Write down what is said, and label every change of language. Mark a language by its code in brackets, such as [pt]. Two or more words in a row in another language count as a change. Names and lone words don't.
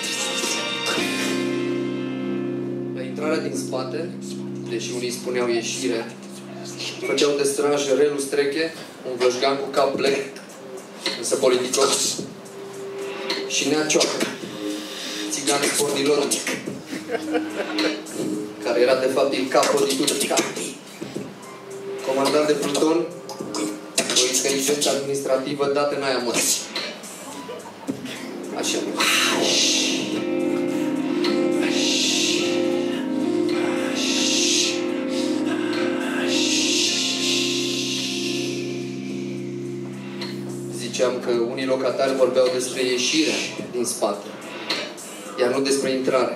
[ro] La intrarea din spate, deși unii spuneau ieșire, făceau de straj Relu Streche, un vlășgan cu cap plec, însă politicos, și Nea Cioacă, țigan spornilor, care era de fapt [it] il capo di tutti i capi. [ro] Comandant de pluton, o inteligență administrativă dată în aia măsii. Așa. Ziceam că unii locatari vorbeau despre ieșirea din spate, iar nu despre intrare.